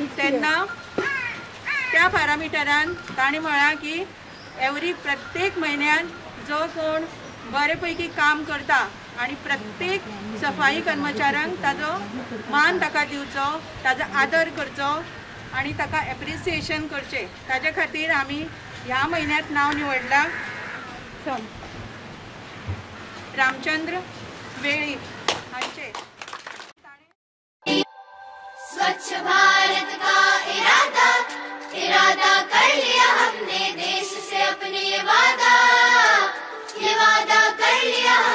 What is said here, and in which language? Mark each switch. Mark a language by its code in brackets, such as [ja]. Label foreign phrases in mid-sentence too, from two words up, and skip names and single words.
[kok] तेन्ना त्या पॅरामिटरान ताणें म्हळां की प्रत्येक म्हयन्यान जो कोण बरे पैकी काम करता आनी प्रत्येक सफाई कर्मचाऱ्यांक ताजो मान ताका दिवचो, ताजो आदर करचो आनी ताका एप्रिसिएशन करचें. ताजे खातीर आमी ह्या म्हयन्यांत नांव निवडलां रामचंद्र वेळी हांचे. [hi] स्वच्छ भारत का इरादा कर लिया हमने देश से अपने ये वादा कर लिया